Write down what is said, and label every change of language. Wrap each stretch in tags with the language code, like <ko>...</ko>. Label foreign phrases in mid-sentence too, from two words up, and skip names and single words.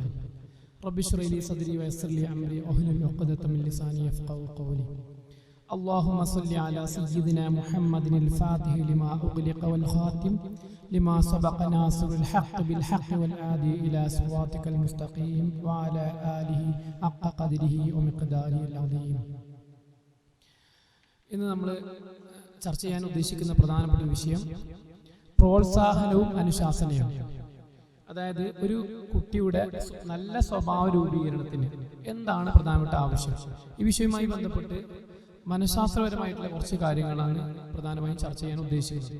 <ar>رب اشرح لي صدري ويسر لي أمري واحلل عقدة من لساني يفقهوا قولي. اللهم صل على سيدنا محمد الفاتح لما أغلق والخاتم لما سبق ناصر الحق بالحق والهادي إلى صراطك المستقيم وعلى آله حق قدره ومقداره العظيم.</ar> <ml>ഇന്ന് നമ്മൾ ചർച്ച ചെയ്യാൻ ഉദ്ദേശിക്കുന്ന പ്രധാനപ്പെട്ട വിഷയം പ്രോത്സാഹനവും അനുശാസനയും. അതായത് ഒരു കുട്ടിയുടെ നല്ല സ്വഭാവ രൂപീകരണത്തിന് എന്താണ് പ്രധാനപ്പെട്ട ആവശ്യം, ഈ വിഷയവുമായി ബന്ധപ്പെട്ട് മനഃശാസ്ത്രപരമായിട്ടുള്ള കുറച്ച് കാര്യങ്ങളാണ് പ്രധാനമായും ചർച്ച ചെയ്യാൻ ഉദ്ദേശിക്കുന്നത്.</ml>